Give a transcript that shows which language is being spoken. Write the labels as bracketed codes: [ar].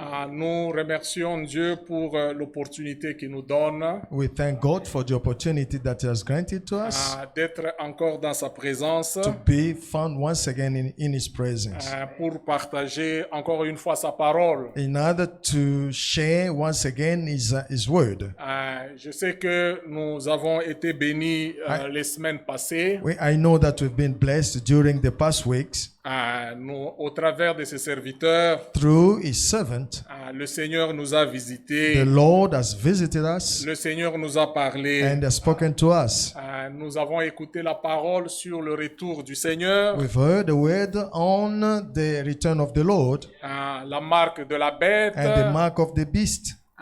[fr] Nous remercions Dieu pour l'opportunité qu'il nous donne [en] We thank God for the opportunity that he has granted to us [fr] d'être encore dans sa présence [en] to be found once again in his presence, [fr] pour partager encore une fois sa parole. [en] in order to share once again his word. [fr] Je sais que nous avons été bénis les semaines passées. [en] I know that we've been blessed during the past weeks [fr] Au travers de ses serviteurs, [en] through his servant. [fr] le Seigneur nous a [en] The [fr] visités, [en] Lord has visited us [fr] le Seigneur nous a parlé. [en] and has spoken to us. [fr] Nous avons écouté la parole sur le retour du Seigneur, [en] We've heard the word on the return of the Lord [fr] la marque de la bête, [en] and the mark of the beast,